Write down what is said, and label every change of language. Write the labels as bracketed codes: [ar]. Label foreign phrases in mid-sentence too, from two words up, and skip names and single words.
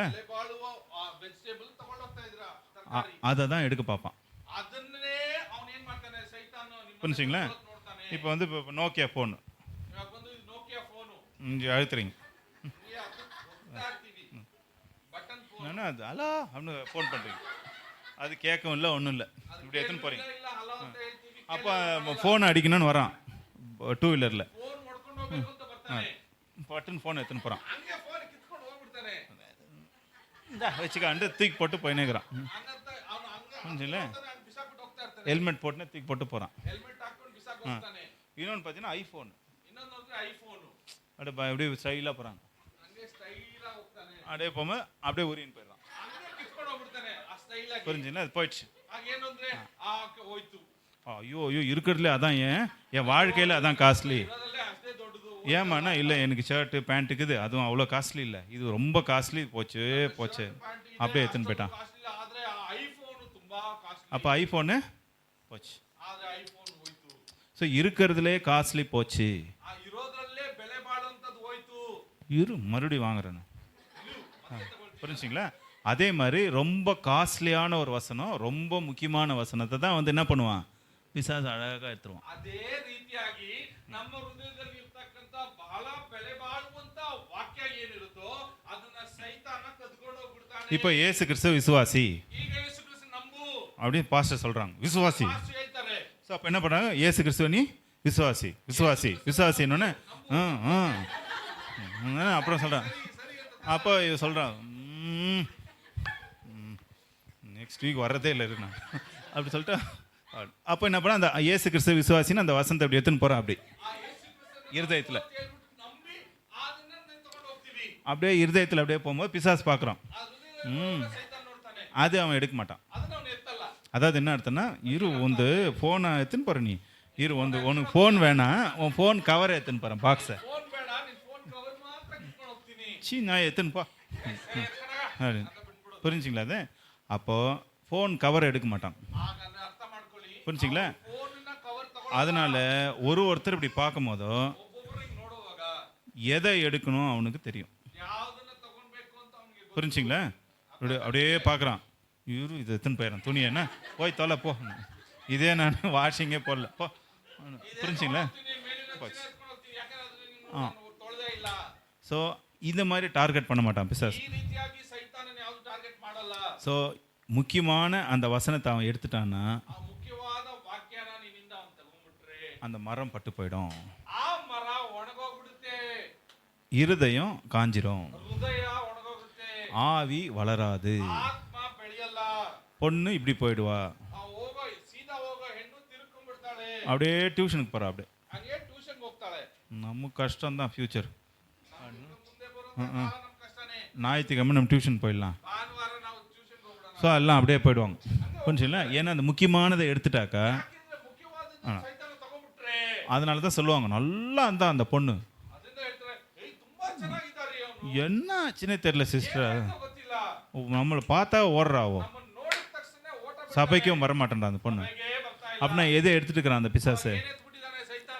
[kn] ಬೆಲೆ ಬಾಳುವ ವೆಜಿಟೇಬಲ್ ತಗೊಂಡು ಹೋಗ್ತಾ ಇದ್ರಾ ತರಕಾರಿ, [ta] அதை தான் எடுக்க பார்ப்பான், [kn] ಅದನ್ನೇ ಅವನು ಏನ್ ಮಾಡ್ತಾನೆ, ಸೈತಾನ [ta] புரிஞ்சுங்களா? [kn] ನೋಡ್ತಾನೆ. [ta] இப்போ வந்து இப்போ நோக்கியா ஃபோன் [kn] ಇವಾಗ ಬಂದು ನೋಕಿಯಾ ಫೋನು [ta] இங்கே அழுத்துறீங்க, [en] button phone, [ta] என்னன்னா அது அலா அப்படின்னு ஃபோன் பண்ணுறீங்க, அது கேட்கவும் இல்லை ஒன்றும் இல்லை, இப்படி எடுத்துன்னு போறீங்க. [kn] ಇಲ್ಲ ಹಲೋ ಅಂತ ಹೇಳ್ತೀವಿ. [ta] அப்போ ஃபோன் அடிக்கணும்னு வரான் 2 வீலரில், [kn] ಫೋನ್ ಮಾಡ್ಕೊಂಡು ಹೋಗ್ಬೇಕು ಅಂತ ಬರ್ತಾನೆ, [ta] பட்டுன்னு ஃபோன் எடுத்துன்னு போகிறான், [kn] ಹಂಗೆ ಫೋನ್ ಕಿತ್ಕೊಂಡು ಹೋಗ್ಬಿಡ್ತಾನೆ. [ta] வச்சுக்காண்டு தூக்கி போட்டு போயினேக்கிறான். [kn] ಹಂಗಂತ ಅವನು ಹಂಗ [ta] புரிஞ்சுங்களா? [kn] ಹಂಗೆ ಬಿಸಾಕ್ಬಿಟ್ಟು ಹೋಗ್ತಾ ಇರ್ತಾನೆ. [ta] ஹெல்மெட் போட்டுன்னு தூக்கி போட்டு போகிறான். [kn] ಹೆಲ್ಮೆಟ್ ಹಾಕೊಂಡು ಬಿಸಾಕ್ ಹೋಗ್ತಾನೆ. [ta] இன்னொன்று பார்த்தீங்கன்னா ஐஃபோன், [kn] ಇನ್ನೊಂದು ನೋಡಿದ್ರೆ ಐಫೋನು, [ta] அப்படியே ಸ್ಟೈಲಾக போகிறாங்க, [kn] ಹಂಗೆ ಸ್ಟೈಲ್ ಆಗಿ ಹೋಗ್ತಾನೆ. [ta] அப்படியே போகும்போது அப்படியே உரின்னு போயிடலாம். [kn] ಹಂಗೆ ಕಿತ್ಕೊಂಡು ಹೋಗ್ಬಿಡ್ತಾನೆ ಆ ಸ್ಟೈಲ್ ಆಗಿ. [ta] புரிஞ்சுங்களா? அது போயிடுச்சு. [kn] ಹಾಗೇನು ಅಂದ್ರೆ ಹೋಯ್ತು. [ta] ஐயோ இருக்கிறதுல அதான் என் வாழ்க்கையில் அதான் காஸ்ட்லி. [kn] ಇರೋದ್ರಲ್ಲೇ ಅಷ್ಟೇ ದೊಡ್ಡದು. [ta] ஏமாண்ணா இல்லை, எனக்கு [en] shirt pant [ta] இருக்குது, அதுவும் அவ்வளோ காஸ்ட்லி இல்லை, இது ரொம்ப காஸ்ட்லி, போச்சு அப்படியே எடுத்துன்னு போயிட்டான். [kn] ಕಾಸ್ಟ್ಲಿ ಆದ್ರೆ ಆ ಐಫೋನ್ ತುಂಬಾ ಕಾಸ್ಟ್ಲಿ. [ta] அப்போ ஐஃபோனு போச்சு. [kn] ಆದ್ರೆ ಐಫೋನ್ ಹೋಯ್ತು. [ta] ஸோ இருக்கிறதுலே காஸ்ட்லி போச்சு. [kn] ಆ ಇರೋದ್ರಲ್ಲೇ ಬೆಲೆ ಬಾಳುವಂತದ್ದು ಹೋಯ್ತು. [ta] மறுபடியும் வாங்குறேன்னு, புரிஞ்சுங்களா? அதே மாதிரி ரொம்ப காஸ்ட்லியான ஒரு வசனம், ரொம்ப முக்கியமான வசனத்தை தான் வந்து என்ன பண்ணுவான், பிசாசு அழகாக எடுத்துருவான். [kn] ಅದೇ ರೀತಿಯಾಗಿ ನಮ್ಮ ಹೃದಯದಲ್ಲಿ ಇರ್ತಕ್ಕಂತ ಬಹಳ ಬೆಲೆ ಬಾಳುವಂತ ವಾಕ್ಯ ಏನಿರುತ್ತೋ ಅದನ್ನ ಸೈತಾನ ಕದ್ಕೊಂಡು ಹೋಗ್ಬಿಡ್ತಾನೆ. [ta] இப்போ இயேசு கிறிஸ்து விசுவாசி [kn] ಈಗ ಯೇಸು ಕ್ರಿಸ್ತ ನಂಬು [ta] அப்படின்னு பாஸ்டர் சொல்றாங்க, விசுவாசி. [kn] ಪಾಸ್ಟರ್ ಹೇಳ್ತಾರೆ. [ta] ஸோ அப்போ என்ன பண்ணுறாங்க, இயேசு கிறிஸ்துவ நீ விசுவாசி விசுவாசி விசுவாசின்னு அப்புறம் சொல்கிறான். அப்போ இது சொல்கிறான், [en] next week [ta] வர்றதே இல்லை நான் அப்படி சொல்லிட்டு, அப்போ என்ன பண்ண, அந்த இயேசு கிறிஸ்து விசுவாசின்னு அந்த வசனத்தை அப்படி எடுத்துன்னு போகிறான், அப்படி இருதயத்தில், [kn] ನಂಬಿ ಅದನ್ನ ತಗೊಂಡು ಹೋಗ್ತೀವಿ. [ta] அப்படியே இருதயத்தில் அப்படியே போகும்போது பிசாசு பார்க்குறான், [kn] ಸೈತಾನ ನೋಡ್ತಾನೆ, [ta] அது அவன் எடுக்க மாட்டான். [kn] ಅದನ್ನ ಅವನು ಎತ್ತಲ್ಲ. [ta] அதாவது என்ன அர்த்தம்னா, வந்து ஃபோனை எடுத்துன்னு போகிற நீ, உனக்கு ஃபோன் வேணாம், உன் ஃபோன் கவரை எடுத்துன்னு போகிறேன், பாக்ஸை [kn] ಫೋನ್ ಬೇಡ, ನಿನ್ ಫೋನ್ ಕವರ್ ಮಾತ್ರ ಕಿತ್ಕೊಂಡು ಹೋಗ್ತೀನಿ. [ta] நான் எடுத்துன்னு போ [kn] ಅಂತ ಬಿಟ್ಬಿಡು. [ta] புரிஞ்சுங்களா அது? அப்போது ஃபோன் கவர் எடுக்க மாட்டான். [kn] ಹಾಗಾದ್ರೆ ಅರ್ಥ ಮಾಡ್ಕೊಳ್ಳಿ, [ta] புரிஞ்சுங்களா? [kn] ಫೋನ್ನ ಕವರ್ [ta] அதனால ஒருத்தர் இப்படி பார்க்கும் போதோ [kn] ಒಬ್ಬೊಬ್ಬರು ಹಿಂಗ್ ನೋಡುವಾಗ [ta] எதை எடுக்கணும் அவனுக்கு தெரியும். [kn] ಯಾವ್ದನ್ನ ತಗೊಳ್ಬೇಕು ಅಂತ ಅವನಿಗೆ ಗೊತ್ತು. [ta] புரிஞ்சுங்களா? அப்படியே பார்க்குறான், இவரு இது எடுத்துன்னு போயிடறான், துணி என்ன போய் தொலை போ, இதே நான் வாஷிங்கே போடல போ. புரிஞ்சுங்களா? [kn] ಮೇಲಿನ ಚೀಲ ಎತ್ಕೊಂಡು ಹೋಗ್ತೀನಿ, ಯಾಕಂದ್ರೆ ಅದು ನಾನು ತೊಳೆದೇ ಇಲ್ಲ. [ta] ஸோ இந்த மாதிரி டார்கெட் பண்ண மாட்டான் பிசாசு. [kn] ಈ ರೀತಿಯಾಗಿ ಸೈತಾನನ ಯಾವುದು ಟಾರ್ಗೆಟ್ ಮಾಡಲ್ಲ. [ta] ஸோ முக்கியமான அந்த வசனத்தை அவன் எடுத்துட்டான்னா [kn] ಆ ಮುಖ್ಯವಾದ ವಾಕ್ಯನ ನಿನ್ನಿಂದ ಅವನು ತಗೊಂಡ್ಬಿಟ್ರೆ [ta] அந்த மரம் பட்டு போயிடும், [kn] ಆ ಮರ ಒಣಗೋಗ್ಬಿಡುತ್ತೆ, [ta] இருதயம் காஞ்சிரும், [kn] ಹೃದಯ ಒಣಗೋಗುತ್ತೆ, [ta] ஆவி வளராது, [kn] ಆತ್ಮ ಬೆಳೆಯಲ್ಲ. [ta] பொண்ணு இப்படி போயிடுவா, [kn] ಹೋಗೋ ಸೀದಾ ಹೋಗೋ ಹೆಣ್ಣು ತಿರುಕೊಂಡ್ಬಿಡ್ತಾಳೆ, [ta] அப்படியே டியூஷனுக்கு போறா, அப்படியே [kn] ಹಂಗೆ ಟ್ಯೂಷನ್ಗೆ ಹೋಗ್ತಾಳೆ. [ta] நம்ம கஷ்டம்தான் ஃபியூச்சர். [kn] ಮುಂದೆ ಬರೋ ಕಾಲ ನಮ್ ಕಷ್ಟನೇ. [ta] ஞாயிற்றுக்கிழமை நம்ம டியூஷன் போயிடலாம். [kn] ಭಾನುವಾರ ನಾವು ಟ್ಯೂಷನ್ಗೆ ಹೋಗ್ಬಿಡೋಣ. [ta] ஸோ எல்லாம் அப்படியே போயிடுவாங்க. புரிஞ்சுங்களா? ஏன்னா அந்த முக்கியமானதை எடுத்துட்டாக்கா [kn] ಯಾಕಂದ್ರೆ ಮುಖ್ಯವಾದದ್ದು ಸೈತಾನ ತಗೊಂಡ್ಬಿಟ್ರೆ [ta] அதனால தான் சொல்லுவாங்க நல்லா அந்த பொண்ணு [kn] ಅದರಿಂದ ಹೇಳ್ತಾರೆ, ಏಯ್ ತುಂಬಾ ಚೆನ್ನಾಗಿದ್ದಾರೆ ಅವನು, [ta] என்ன ஆச்சுன்னே தெரியல சிஸ்டர், [kn] ಏನಂತ ಗೊತ್ತಿಲ್ಲ, [ta] நம்மளை பார்த்தா ஓடுறாவோ, [kn] ನಮ್ಮನ್ನ ನೋಡಿದ ತಕ್ಷಣ ಓಟ ಬಿಡ್ತಾನೆ. [ta] சபைக்கும் வர மாட்டேன்டா அந்த பொண்ணு. [kn] ಸಭೆಗೆ ಬರ್ತಾ ಇಲ್ಲ. [ta] அப்படின்னா எதை எடுத்துட்டு இருக்கிறான் அந்த பிசாசு? [kn] ಏನ್ ಎತ್ಬಿಟ್ಟಿದ್ದಾನೆ ಸೈತಾನ?